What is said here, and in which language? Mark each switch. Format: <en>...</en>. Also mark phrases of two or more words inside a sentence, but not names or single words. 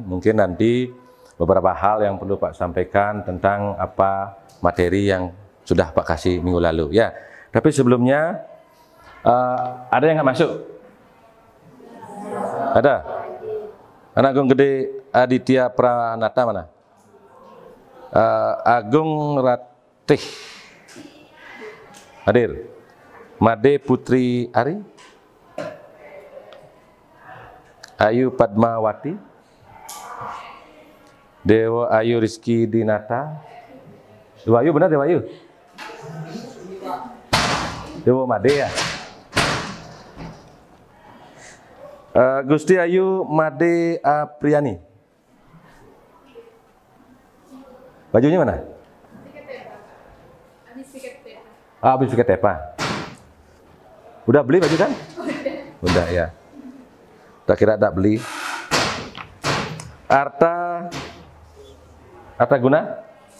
<id>Mungkin nanti beberapa hal yang perlu Pak sampaikan tentang apa materi yang sudah Pak kasih minggu lalu ya. Tapi sebelumnya ada yang nggak masuk? Ada? Anak Agung Gede Aditya Pranata mana? Agung Ratih hadir. Made Putri Ari, Ayu Padmawati, Dewa Ayu Rizky Dinata. Dewa Ayu benar, Dewa Ayu? Dewa Made ya? Gusti Ayu Made Apriani. Bajunya mana? Habis Piket Tepa. Udah beli baju kan? Udah ya. Tak kira tak beli. Arta Guna.</id>